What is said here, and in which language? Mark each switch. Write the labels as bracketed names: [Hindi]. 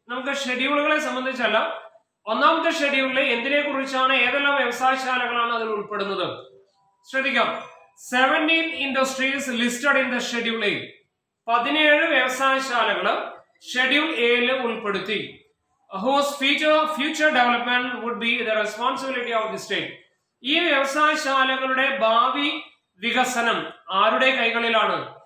[Malayalam] നമുക്ക് ഷെഡ്യൂളുകളെ സംബന്ധിച്ചല്ല, ഒന്നാമത്തെ ഷെഡ്യൂളിൽ എന്തിനെ കുറിച്ചാണ്, ഏതെല്ലാം വ്യവസായശാലകളാണ് അതിൽ ഉൾപ്പെടുന്നത് ശ്രദ്ധിക്കാം. 17 [English] Industries listed in the schedule A. [Malayalam] 17 വ്യവസായശാലകൾ schedule എയിൽ ഉൾപ്പെടുത്തി. [English] whose future development would be the responsibility of the state. [Malayalam] ഈ വ്യവസായശാലകളുടെ ഭാവി വികസനം ആരുടെ കൈകളിലാണ്?